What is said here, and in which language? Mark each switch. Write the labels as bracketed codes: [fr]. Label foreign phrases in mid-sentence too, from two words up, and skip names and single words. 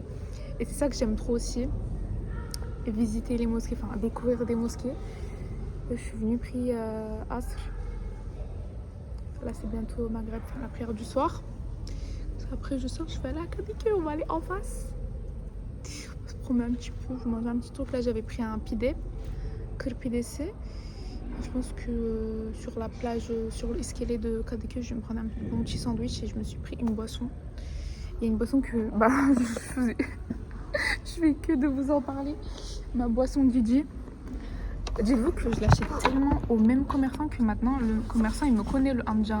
[fr] Et c'est ça que j'aime trop aussi, visiter les mosquées, enfin découvrir des mosquées. Je suis venue prier Asr. Là c'est bientôt au Maghreb, faire la prière du soir. Après je sors, je vais aller à Kadike, on va aller en face. On se promet un petit peu, je mange un petit truc. Là j'avais pris un pide, [tr] kır pidesi. [fr] Je pense que sur la plage, sur l'escalier de Kadike, je vais me prendre un bon petit sandwich et je me suis pris une boisson. Il y a une boisson que je fais que de vous en parler. Ma boisson Didi. Dites-vous que je l'achète tellement au même commerçant que maintenant le commerçant il me connaît, le Hamja.